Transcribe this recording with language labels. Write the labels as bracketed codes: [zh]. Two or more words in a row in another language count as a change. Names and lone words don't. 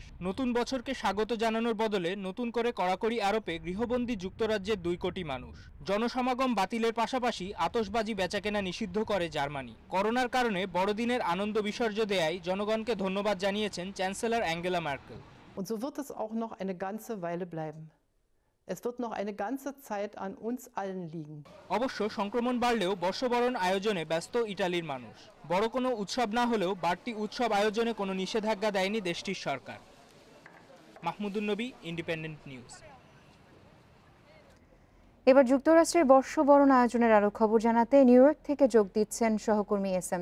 [bn] নতুন বছরকে স্বাগত জানানোর বদলে নতুন করে কড়াকড়ি আরোপে গৃহবন্দী যুক্তরাজ্যের 2 কোটি মানুষ। জনসমাগম বাতিলের পাশাপাশি আতশবাজি বেচাকেনা নিষিদ্ধ করে জার্মানি। করোনার কারণে বড়দিনের আনন্দ বিসর্জন দেয়ায় জনগণকে ধন্যবাদ জানিয়েছেন চ্যান্সেলর অ্যাঙ্গেলা মার্কেল। [de] Und so wird es auch noch eine ganze Weile bleiben. Es wird noch eine ganze Zeit an uns allen liegen. [bn] অবশ্য সংক্রমণ বাড়লেও বর্ষবরণ আয়োজনে ব্যস্ত ইটালির মানুষ। বড় কোনো উৎসব না হলেও বাড়তি উৎসব আয়োজনে কোনো নিষেধাজ্ঞা দেয়নি দেশটির সরকার। মাহমুদুন নবী, ইন্ডিপেন্ডেন্ট নিউজ। এবার যুক্তরাষ্ট্রের বর্ষবরণ আয়োজনের আরো খবর জানাতে নিউ ইয়র্ক থেকে যোগ দিচ্ছেন সহকর্মী এস.এম.